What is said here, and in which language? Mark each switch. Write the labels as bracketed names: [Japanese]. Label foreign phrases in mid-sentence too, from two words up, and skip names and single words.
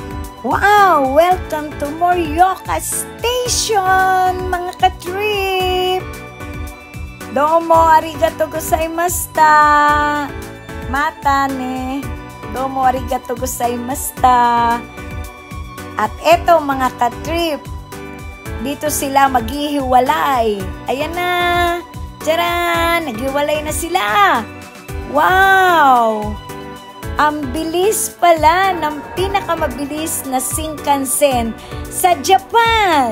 [English] Wow! Welcome to Morioka Station, [Filipino] mga ka-trip! [Japanese] どうも ありがとう ございました. また ね. どうも ありがとう ございました. [Filipino] At eto mga ka-trip, dito sila maghihiwalay. Ayan na. Tcharan! Naghiwalay na sila. Wow! Ang bilis pala ng pinakamabilis na Shinkansen sa Japan.